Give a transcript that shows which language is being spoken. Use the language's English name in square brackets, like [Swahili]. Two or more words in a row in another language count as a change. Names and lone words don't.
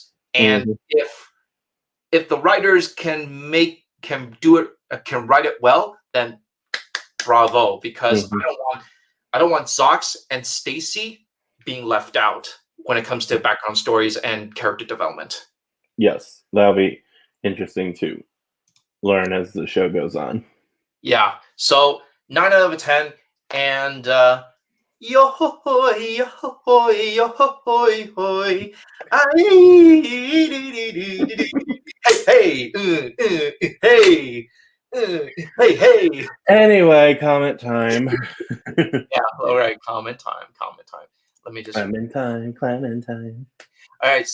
[English] And if the writers can write it well, then bravo, because I don't want Zox and Stacy being left out when it comes to background stories and character development. Yes, that'll be interesting to learn as the show goes on. Yeah. So 9 out of 10, and yo hoy yo hoy yo hoy hoy. Hey hey hey. Anyway, comment time. Yeah. All right. Comment time. Let me just. Climbing time. All right.